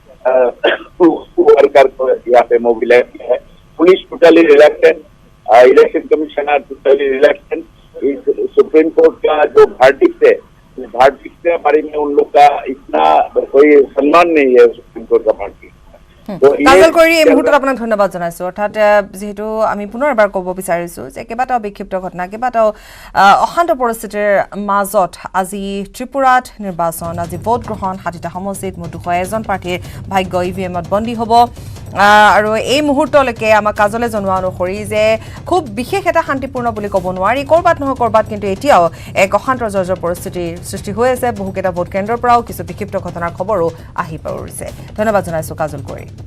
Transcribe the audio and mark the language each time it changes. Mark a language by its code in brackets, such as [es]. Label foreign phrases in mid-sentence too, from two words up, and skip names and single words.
[hi] वर्कर को यहाँ पे मोबिलाइज किया है [en] police totally relacted election commissioner totally relacted [hi] सुप्रीम कोर्ट का जो भार्डिक्ट है के बारे में उन लोग का इतना कोई सम्मान नहीं है सुप्रीम कोर्ट का भार्डिक्ट [as] কাজল কৰি এই মুহূৰ্তত আপোনাক ধন্যবাদ জনাইছো অৰ্থাৎ যেহেতু আমি পুনৰ এবাৰ ক'ব বিচাৰিছো যে কেইবাটাও বিক্ষিপ্ত ঘটনা কেইবাটাও অশান্ত পৰিস্থিতিৰ মাজত আজি ত্ৰিপুৰাত নিৰ্বাচন আজি ভোট গ্ৰহণ 60টা সমষ্টিত মুঠ 201জন প্ৰাৰ্থীৰ ভাগ্য ইভিএমত বন্দী হ'ব আৰু এই মুহূৰ্তলৈকে আমাক কাজলে জনোৱা অনুসৰি যে খুব বিশেষ এটা শান্তিপূৰ্ণ বুলি ক'ব নোৱাৰি কৰবাত নহয় কৰবাত কিন্তু এতিয়াও এক অশান্ত জৰ্জৰ পৰিস্থিতিৰ সৃষ্টি হৈ আছে বহুকেইটা ভোট কেন্দ্ৰৰ পৰাও কিছু বিক্ষিপ্ত ঘটনাৰ খবৰো আহি পৰিছে ধন্যবাদ জনাইছো কাজল কৰি